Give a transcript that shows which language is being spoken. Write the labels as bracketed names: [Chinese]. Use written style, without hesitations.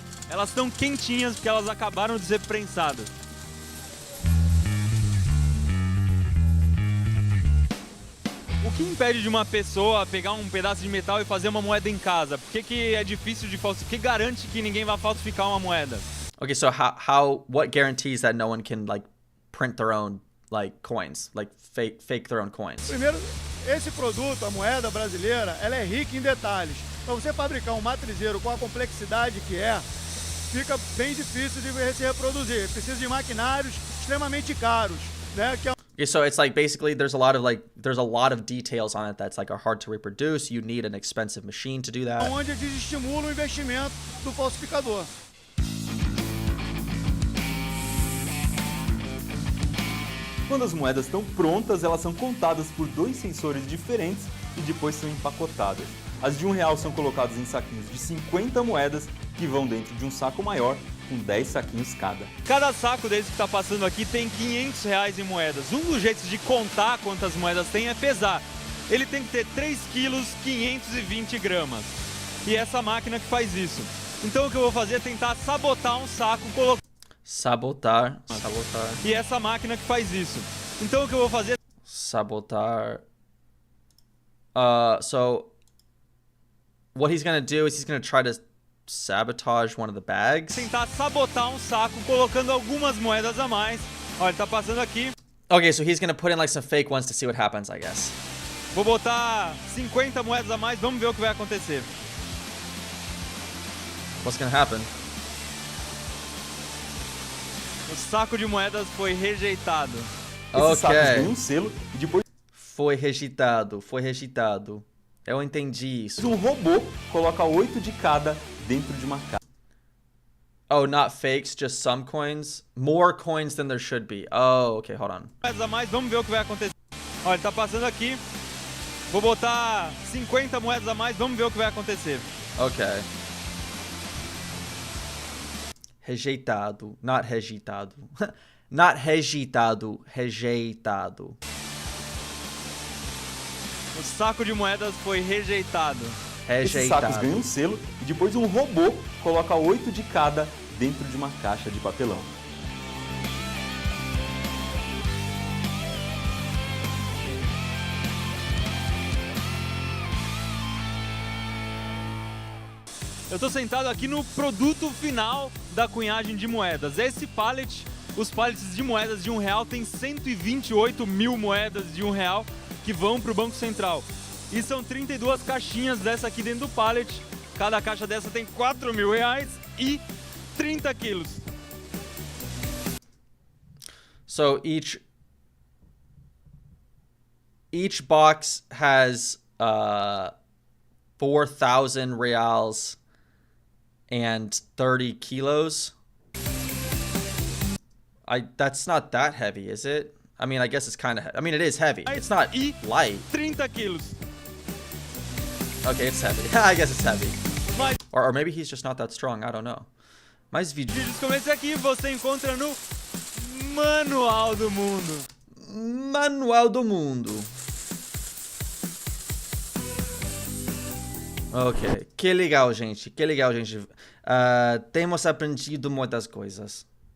[Portuguese] Elas estão quentinhas porque elas acabaram de ser prensadas. O que impede de uma pessoa pegar um pedaço de metal e fazer uma moeda em casa? Por que é difícil de falsificar? O que garante que ninguém vai falsificar uma moeda? [English] Okay, so what guarantees that no one can like print their own like coins, like fake their own coins? [Portuguese] Primeiro, esse produto, a moeda brasileira, ela é rica em detalhes. Para você fabricar um matrizeiro com a complexidade que é, fica bem difícil de se reproduzir. Precisa de maquinários extremamente caros, né? Que é [English] Okay, so it's like basically there's a lot of details on it that's like are hard to reproduce. You need an expensive machine to do that. [Portuguese] onde desestimula o investimento do falsificador. Quando as moedas estão prontas, elas são contadas por 2 sensores diferentes e depois são empacotadas. As de R$1 são colocadas em saquinhos de 50 moedas que vão dentro de um saco maior com 10 saquinhos cada. Cada saco desse que está passando aqui tem R$500 em moedas. Um dos jeitos de contar quantas moedas tem é pesar. Ele tem que ter 3 quilos 520 gramas. E é essa máquina que faz isso. Então o que eu vou fazer é tentar sabotar um saco colocando... Sabotar. E é essa máquina que faz isso. Então o que eu vou fazer... Sabotar. [English] So what he's gonna do is he's gonna try to sabotage one of the bags. [Portuguese] Tentar sabotar um saco colocando algumas moedas a mais. Olha, ele tá passando aqui. [English] Okay, so he's gonna put in like some fake ones to see what happens, I guess. [Portuguese] Vou botar 50 moedas a mais, vamos ver o que vai acontecer. [English] What's gonna happen? [Portuguese] O saco de moedas foi rejeitado. Esses sacos Ok. ganham um selo e depois Foi rejeitado. Eu entendi isso. um robô coloca 8 de cada dentro de uma caixa. [English] Oh, not fakes, just some coins? More coins than there should be. Oh, okay, hold on. [Portuguese] Moedas a mais, vamos ver o que vai acontecer. Olha, ele tá passando aqui. Vou botar 50 moedas a mais, vamos ver o que vai acontecer. Okay. Rejeitado, [English] not [Portuguese] rejeitado. Not rejeitado, rejeitado. O saco de moedas foi rejeitado. Esses sacos Rejeitado. ganham um selo e depois um robô coloca 8 de cada dentro de uma caixa de papelão. Eu tô sentado aqui no produto final da cunhagem de moedas. Esse pallet, os pallets de moedas de R$1 tem 128 mil moedas de R$1 que vão pro Banco Central. E são 32 caixinhas dessa aqui dentro do pallet. Cada caixa dessa tem R$4.000 e 30 quilos. [English] So each box has 4,000 reals and 30 kilos. That's not that heavy, is it? I mean, I guess it's kind of I mean, it is heavy. It's not light. [Portuguese] 30 quilos. [English] Okay, it's heavy. I guess it's heavy. [Portuguese] Mas [English] Or maybe he's just not that strong. I don't know. [Portuguese] Mais vídeo. vídeos como esse aqui você encontra no Manual do Mundo. Manual do Mundo. Ok, que legal, gente. Que legal, gente. Temos aprendido muitas coisas.